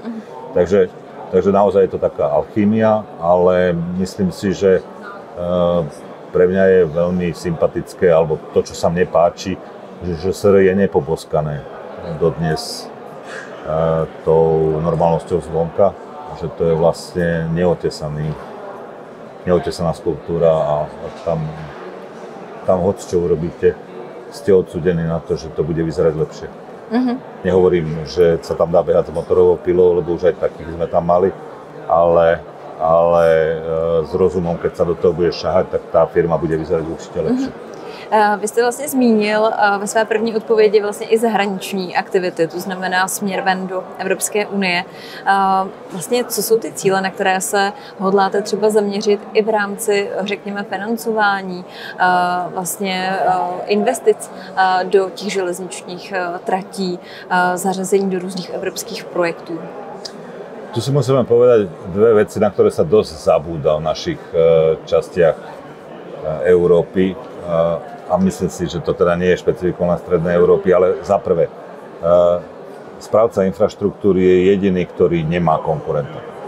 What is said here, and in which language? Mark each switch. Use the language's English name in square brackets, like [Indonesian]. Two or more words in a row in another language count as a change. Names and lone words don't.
[Slovak] Takže naozaj je to taká alchýmia, ale myslím si, že pre mňa je veľmi sympatické, alebo to, čo sa mne páči, že ŽSR je nepoboskané dodnes tou normálnosťou zvonka, že to je vlastne neotesaná skulptúra a tam hoď čo urobíte, ste odsúdení na to, že to bude vyzerať lepšie. Nehovorím, že sa tam dá behať s motorovou pilou, lebo už aj takých sme tam mali, ale s rozumom, keď sa do toho bude šahať, tak tá firma bude vyzerať určite lepšie. [Czech] Vy jste vlastně zmínil ve své první odpovědi vlastně i zahraniční aktivity, to znamená směr ven do Evropské unie. Vlastně co jsou ty cíle, na které se hodláte třeba zaměřit i v rámci, řekněme, financování, vlastně investic do těch železničních tratí, zařazení do různých evropských projektů? [Slovak] Tu si musíme povedať dve veci, na ktoré sa dosť zabúda v našich častiach Európy. A myslím si, že to teda nie je špecifikom na strednej Európy, ale za prvé, správca infraštruktúry je jediný, ktorý nemá konkurenta.